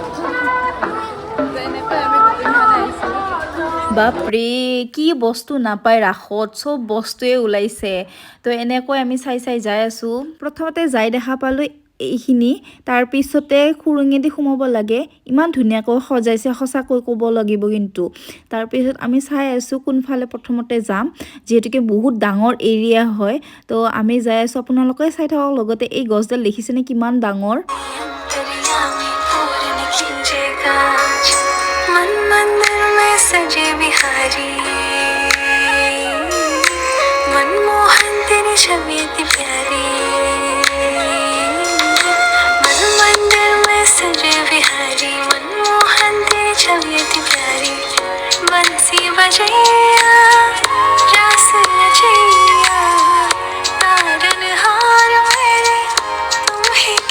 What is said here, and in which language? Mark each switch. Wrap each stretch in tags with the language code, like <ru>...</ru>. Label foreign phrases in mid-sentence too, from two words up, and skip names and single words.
<as>বাপৰে কি বস্তু নাপায় ৰাসত চব বস্তুৱে ওলাইছে তো এনেকৈ আমি চাই যাই আছোঁ প্ৰথমতে যাই দেখা পালোঁ এইখিনি তাৰপিছতে খুৰুঙেদি সোমাব লাগে ইমান ধুনীয়াকৈ সজাইছে সঁচাকৈ ক'ব লাগিব কিন্তু তাৰপিছত আমি চাই আছোঁ কোনফালে প্ৰথমতে যাম যিহেতুকে বহুত ডাঙৰ এৰিয়া হয় তো আমি যাই আছোঁ আপোনালোকে চাই থাকক লগতে এই গছডাল দেখিছেনে কিমান ডাঙৰ</as> <hi>सजे बिहारी मनमोहन तेरी छवि इतनी प्यारी मन मंदिर में सजे बिहारी मनमोहन तेरी छवि इतनी प्यारी बंसी बजैया रास रचैया तारनहार मेरे तुम ही के</hi>